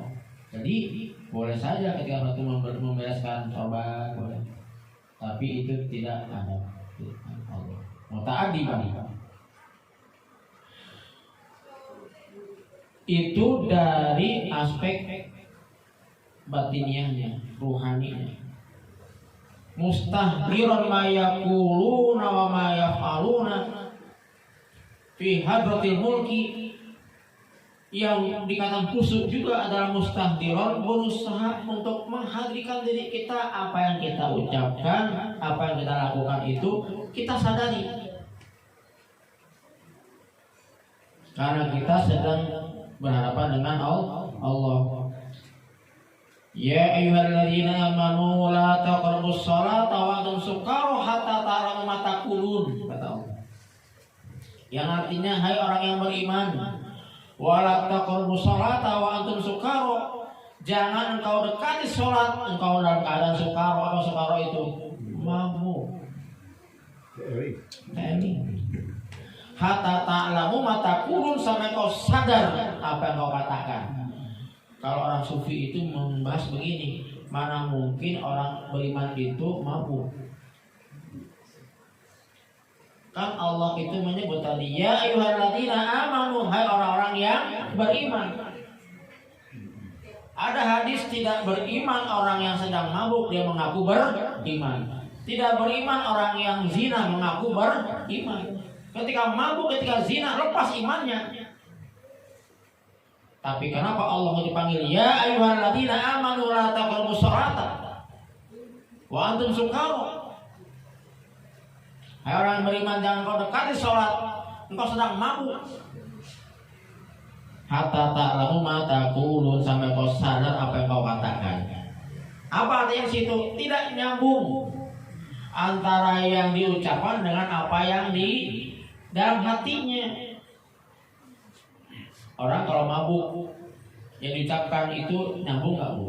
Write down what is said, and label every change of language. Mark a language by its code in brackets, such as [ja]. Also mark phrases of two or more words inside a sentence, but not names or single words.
[id] Jadi boleh saja ketika itu membereskan sorban, boleh. Tapi itu tidak ada Allah. Muta'adiban. Itu dari aspek batiniahnya, ruhaninya. [ar] مستحضرا ما يقولون وما يفعلون في حضرة الملك. [id] Yang dikatakan khusyuk juga adalah mustahdiran, berusaha untuk menghadirkan diri kita, apa yang kita ucapkan, apa yang kita lakukan itu kita sadari. Karena kita sedang berhadapan dengan Allah. [ar] يا أيها الذين آمنوا لا تقربوا الصلاة وأنتم سكارى حتى تعلموا ما تقولون, [id] kata Allah. Yang artinya hai orang yang beriman, [ar] ولا تقربوا الصلاة وأنتم سكارى, [id] jangan engkau dekati sholat engkau dalam keadaan sukara. Apa sukara itu? [ar] Mabuk. حتى تعلموا ما تقولون, [id] sampai kau sadar apa yang kau katakan. Kalau orang sufi itu membahas begini, mana mungkin orang beriman itu mabuk? Kan Allah itu menyebut tadi, [ar] يا أيها الذين آمنوا, [id] hai orang-orang yang beriman. Ada hadis tidak beriman orang yang sedang mabuk, dia mengaku beriman. Tidak beriman orang yang zina, mengaku beriman. Ketika mabuk, ketika zina, lepas imannya. Tapi kenapa Allah dipanggil [ar] يا أيها الذين آمنوا لا تقربوا الصلاة وأنتم سكارى? [id] Hai orang yang beriman, jangan kau dekati sholat engkau sedang mabuk. [ar] حتى تعلموا ما تقولون, [id] sampai kau sadar apa yang kau katakan. Apa artinya situ? Tidak nyambung antara yang diucapkan dengan apa yang di dalam hatinya. Orang kalau mabuk yang diucapkan itu nyambung nggak Bu?